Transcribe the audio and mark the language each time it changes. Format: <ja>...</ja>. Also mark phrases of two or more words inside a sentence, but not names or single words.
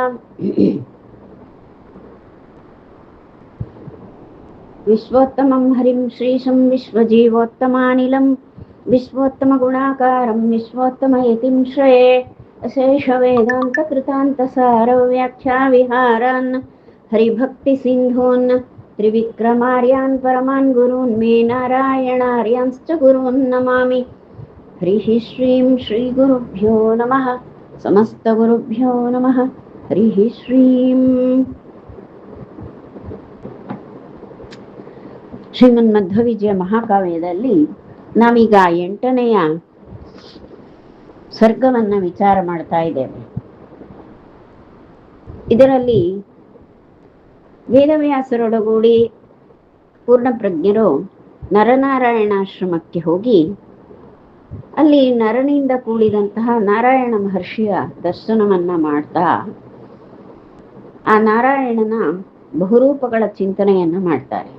<sa>विश्वोत्तमं हरिं श्रीशं विश्वजीवोत्तमानिलं विश्वोत्तमगुणाकारं विश्वोत्तमयतिं श्रये अशेषवेदान्तकृतान्तसारव्याख्याविहारान् हरिभक्तिसिन्धून् त्रिविक्रमार्यान् परमान् गुरून् मे नारायणार्यांश्च गुरून् नमामि। हरिः श्रीं श्रीगुरुभ्यो नमः। समस्तगुरुभ्यो नमः। हरिः श्रीं</sa> <kn>ಶ್ರೀಮನ್ಮಧ್ವವಿಜಯ ಮಹಾಕಾವ್ಯದಲ್ಲಿ ನಾವೀಗ 8ನೆಯ ಸರ್ಗವನ್ನು ವಿಚಾರ ಮಾಡ್ತಾ ಇದ್ದೇವೆ. ಇದರಲ್ಲಿ ವೇದವ್ಯಾಸರೊಡಗೂಡಿ ಪೂರ್ಣಪ್ರಜ್ಞರು ನರನಾರಾಯಣಾಶ್ರಮಕ್ಕೆ ಹೋಗಿ ಅಲ್ಲಿ ನರನಿಂದ ಕೂಡಿದಂತಹ ನಾರಾಯಣ ಮಹರ್ಷಿಯ ದರ್ಶನವನ್ನ ಮಾಡ್ತಾ ಆ ನಾರಾಯಣನ ಬಹುರೂಪಗಳ ಚಿಂತನೆಯನ್ನ ಮಾಡ್ತಾರೆ.</kn>